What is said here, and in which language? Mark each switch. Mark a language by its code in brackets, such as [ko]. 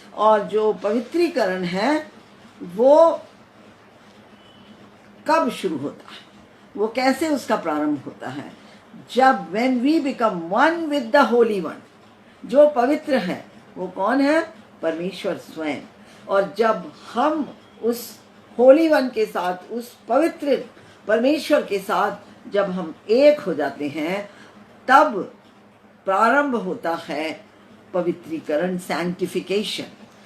[hi] और जो पवित्रीकरण है वो कब शुरू होता है, वो कैसे उसका प्रारंभ होता है? जब [en] when we become one with the holy one। [hi] जो पवित्र है वो कौन है? परमेश्वर स्वयं। और जब हम उस होली वन के साथ, उस पवित्र परमेश्वर के साथ जब हम एक हो जाते हैं, तब प्रारंभ होता है पवित्रीकरण, सैंक्टिफिकेशन।